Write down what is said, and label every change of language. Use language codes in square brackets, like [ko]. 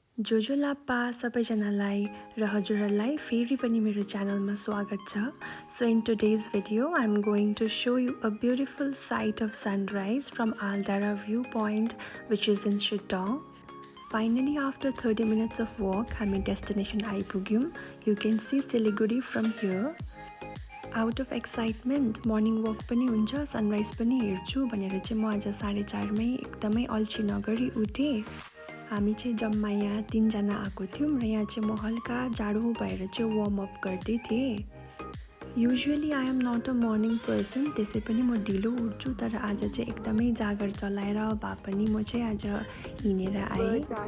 [ne] जोजो लाप्पा सबैजनालाई र हजुरहरूलाई फेरि पनि मेरो च्यानलमा स्वागत छ. [en] So in today's video I'm going to show you a beautiful sight of sunrise from Aldara viewpoint which is in Chittagong. Finally after 30 minutes of walk [ne] हामी [en] destination [ne] आइपुग्यौं. [en] You can see Siliguri from here. Out of excitement morning walk [ne] पनि हुन्छ sunrise पनि हेर्छु भनेर चाहिँ म आज 4:30 मै एकदमै अल्छी नगरी उठे. हामी चाहिँ जम्मा यहाँ 3 जना आएको थियौं र यहाँ चाहिँ म हल्का जाडो भएर चाहिँ वार्म अप गर्दै थिए. [en] usually I am not a morning person, [ne] त्यसै पनि म ढिलो उठ्छु, तर आज चाहिँ एकदमै जागर चलाएर भए पनि म चाहिँ आज हिँडेर आएँ.